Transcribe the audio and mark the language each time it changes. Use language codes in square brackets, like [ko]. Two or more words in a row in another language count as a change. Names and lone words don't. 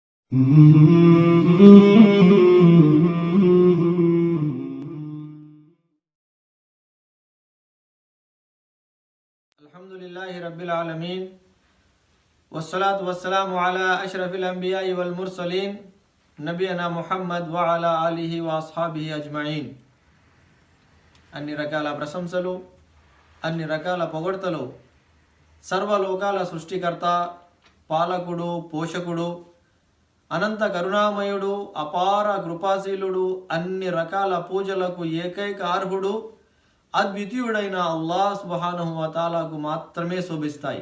[ar] الحمد لله رب العالمين والصلاة والسلام على أشرف الأنبياء والمرسلين نبينا محمد وعلى آله وأصحابه أجمعين. [te] అన్ని రకాల ప్రశంసలు, అన్ని రకాల పొగడ్తలు సర్వలోకాల సృష్టికర్త, పాలకుడు, పోషకుడు, అనంత కరుణామయుడు, అపార కృపాశీలుడు, అన్ని రకాల పూజలకు ఏకైక అర్హుడు, అద్వితీయుడైన [ar] الله سبحانه وتعالى [te] మాత్రమే శోభిస్తాయి.